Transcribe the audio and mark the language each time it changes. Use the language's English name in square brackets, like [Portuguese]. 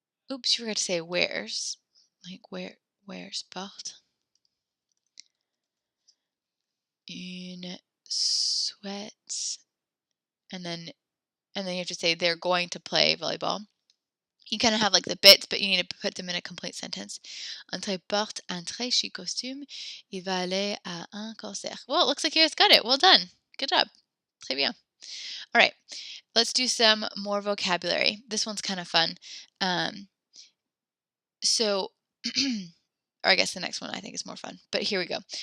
[English] Oops, you forgot to say wears. Like wears [French] porte une sweat. [English] And then you have to say they're going to play volleyball. You kind of have like the bits, but you need to put them in a complete sentence. [French] André porte un très chic costume. Il va aller à un concert. [English] Well, it looks like you guys got it. Well done. Good job. [French] Très bien. [English] All right. Let's do some more vocabulary. This one's kind of fun. So, or I guess the next one I think is more fun. But here we go.